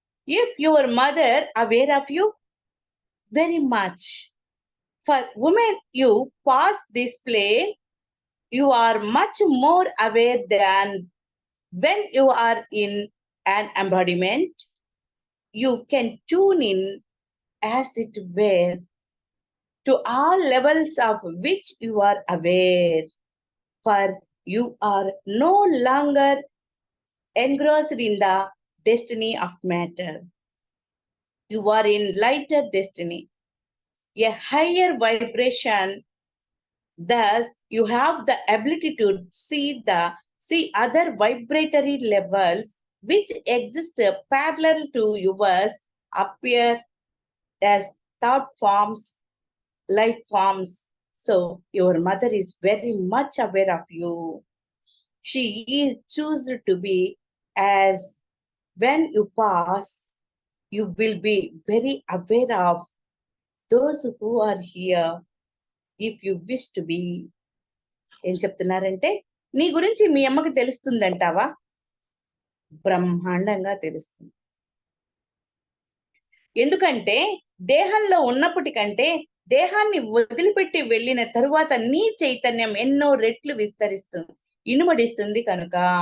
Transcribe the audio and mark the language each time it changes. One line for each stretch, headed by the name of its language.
English: If your mother aware of you very much, for women you pass this plane, you are much more aware than when you are in an embodiment. You can tune in, as it were, to all levels of which you are aware, for you are no longer engrossed in the destiny of matter. You are in lighter destiny, a higher vibration. Thus, you have the ability to see other vibratory levels which exist parallel to yours appear as thought forms, light forms. So, your mother is very much aware of you. She is chosen to be, as when you pass, you will be very aware of those who are here. If you wish to be.
Telugu: ఏం చెప్తున్నారంటే, నీ గురించి మీ అమ్మకి తెలుస్తుందంటావా? బ్రహ్మాండంగా తెలుస్తుంది. ఎందుకంటే దేహంలో ఉన్నప్పటికంటే దేహాన్ని వదిలిపెట్టి వెళ్ళిన తరువాత నీ చైతన్యం ఎన్నో రెట్లు విస్తరిస్తుంది, ఇనుమడిస్తుంది కనుక.